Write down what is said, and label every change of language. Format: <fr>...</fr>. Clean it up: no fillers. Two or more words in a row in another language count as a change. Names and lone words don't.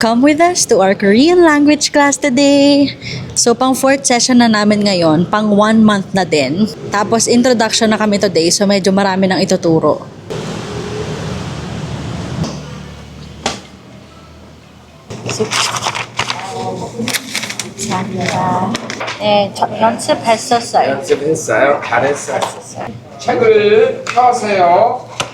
<en>Come with us to our Korean language class today. So,</en> <tl>pang</tl> <en>fourth session</en> <tl>na namin ngayon, pang 1 month na din. Tapos, introduction na kami today, so medyo marami nang ituturo.</tl> <ko>감사합니다. 네, 연습했었어요. 연습했어요? 잘했어요. 책을 펴세요.</ko>